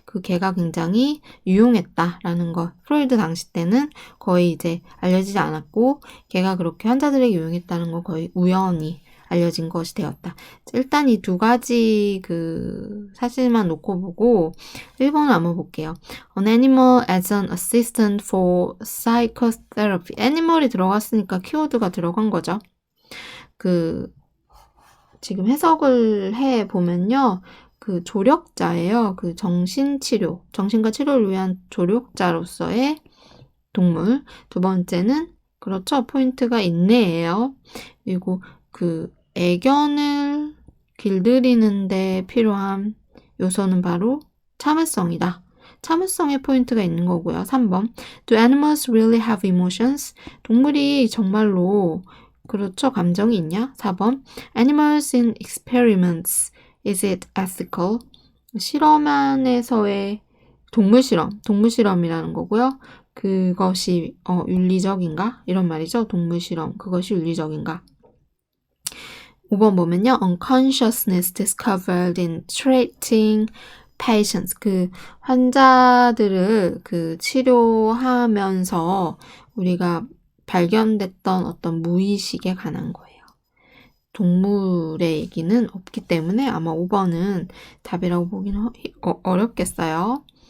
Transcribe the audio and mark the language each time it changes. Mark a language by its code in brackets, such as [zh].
[ko] 걔가 굉장히 유용했다라는 거. 프로이드 당시 때는 거의 이제 알려지지 않았고 걔가 그렇게 환자들에게 유용했다는 거 거의 우연히 알려진 것이 되었다. 일단 이 두 가지 사실만 놓고 보고 1번을 한번 볼게요. [en] An animal as an assistant for psychotherapy. [ko] 애니멀이 들어갔으니까 키워드가 들어간 거죠. 지금 해석을 해보면요. 조력자예요. 정신치료, 정신과 치료를 위한 조력자로서의 동물. 두 번째는, 그렇죠. 포인트가 인내예요. 그리고 애견을 길들이는데 필요한 요소는 바로 참을성이다. 참을성의 포인트가 있는 거고요. 3번. [en] Do animals really have emotions? [ko] 동물이 정말로 그렇죠. 감정이 있냐? 4번. [en] Animals in experiments. Is it ethical? [ko] 실험 안에서의 동물 실험이라는 거고요. 그것이 윤리적인가? 이런 말이죠. 동물 실험. 그것이 윤리적인가? 5번 보면요. [en] Unconsciousness discovered in treating patients. [ko] 환자들을 치료하면서 우리가 발견됐던 어떤 무의식에 관한 거예요. 동물의 얘기는 없기 때문에 아마 5번은 답이라고 보기는 어렵겠어요.